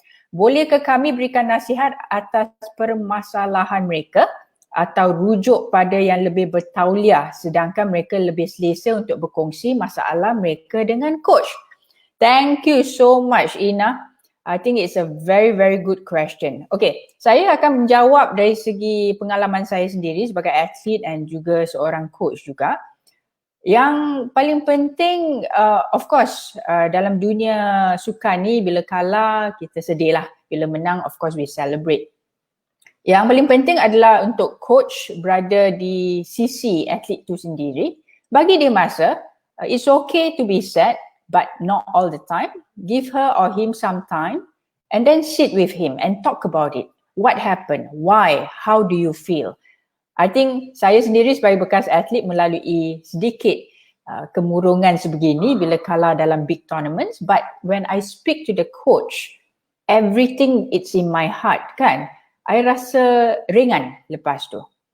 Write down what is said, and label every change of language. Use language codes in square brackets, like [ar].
[ms] Bolehkah kami berikan nasihat atas permasalahan mereka atau rujuk pada yang lebih bertauliah sedangkan mereka lebih selesa untuk berkongsi masalah mereka dengan coach? [en] Thank you so much, Ina. I think it's a very, very good question. [ms] Okay, saya akan menjawab dari segi pengalaman saya sendiri sebagai atlet dan juga seorang coach juga. Yang paling penting, [en] of course, [ms] dalam dunia sukan ni bila kalah kita sedih lah. Bila menang, [en] of course we celebrate. [ms] Yang paling penting adalah untuk coach berada di sisi atlet tu sendiri. Bagi dia masa, [en] it's okay to be sad, but not all the time. Give her or him some time and then sit with him and talk about it. What happened? Why? How do you feel? I think [ms] saya sendiri sebagai bekas atlet melalui sedikit kemurungan sebegini bila kalah dalam [en] big tournaments, but when I speak to the coach, everything it's in my heart kan, I [ms] rasa ringan lepas tu.